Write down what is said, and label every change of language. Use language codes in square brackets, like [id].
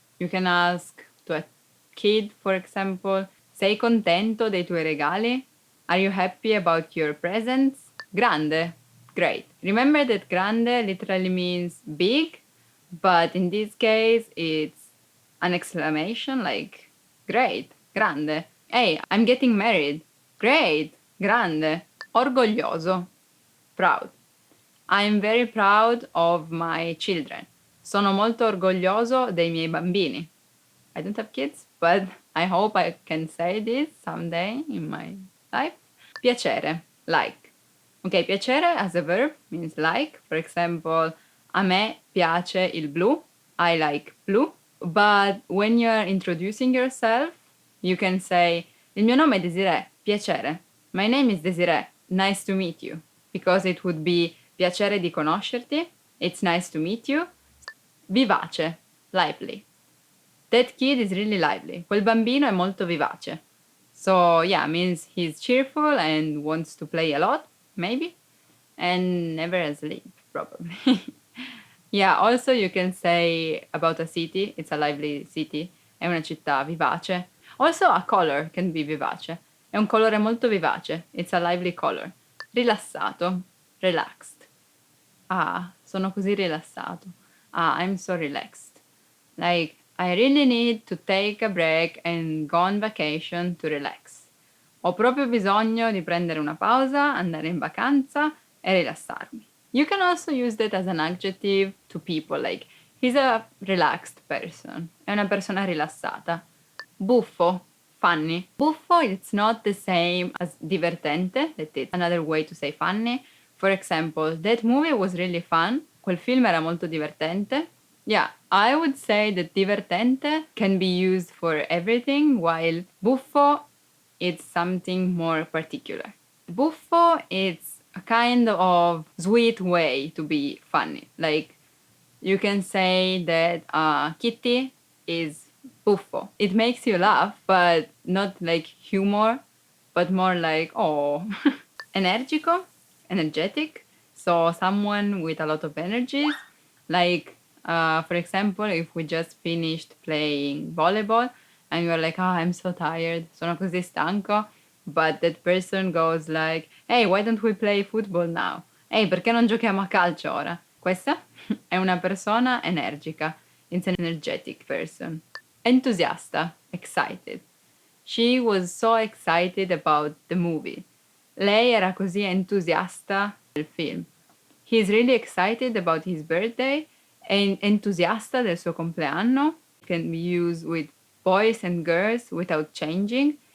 [en] You can ask to a kid, for example, [it] sei contento dei tuoi regali? [en] Are you happy about your presents? Grande. Great. Remember that grande literally means big, but in this case it's an exclamation like great, grande. Hey, I'm getting married. Great, grande. Orgoglioso, proud. I'm very proud of my children. [it] Sono molto orgoglioso dei miei bambini. [en] I don't have kids, but I hope I can say this someday in my life. Piacere, like. Okay, piacere as a verb means like. For example, [it] a me piace il blu. [en] I like blue. But when you're introducing yourself, you can say, [it] il mio nome è Desiree, piacere. [en] My name is Desiree, nice to meet you. Because it would be [it] piacere di conoscerti, [en] it's nice to meet you. Vivace, lively. That kid is really lively. [it] Quel bambino è molto vivace. [en] So yeah, means he's cheerful and wants to play a lot, maybe, and never asleep, probably. Yeah, also you can say about a city, it's a lively city, [it] è una città vivace. [en] Also a color can be vivace. [it] È un colore molto vivace, [en] it's a lively color. [it] Rilassato, relaxed. Ah, sono così rilassato. [en] Ah, I'm so relaxed. Like, I really need to take a break and go on vacation to relax. [it] Ho proprio bisogno di prendere una pausa, andare in vacanza e rilassarmi. [en] You can also use that as an adjective to people, like, he's a relaxed person. [it] È una persona rilassata. [en] Buffo, funny. Buffo, it's not the same as divertente, that is another way to say funny. For example, that movie was really fun. [it] Quel film era molto divertente. [en] Yeah, I would say that divertente can be used for everything, while buffo is something more particular. Buffo is a kind of sweet way to be funny. Like, you can say that Kitty is buffo. It makes you laugh, but not like humor, but more like, oh. Energico, energetic. So someone with a lot of energies. Like, for example, if we just finished playing volleyball and you're like, oh, I'm so tired, [it] sono così stanco. [en] But that person goes like, hey, why don't we play football now? [it] Ehi, perché non giochiamo a calcio ora? Questa è una persona energica. [en] It's an energetic person. Entusiasta, excited. She was so excited about the movie. [it] Lei era così entusiasta del film. [en] He's really excited about his birthday [it] e entusiasta del suo compleanno. [en] Can be used with boys and girls without changing.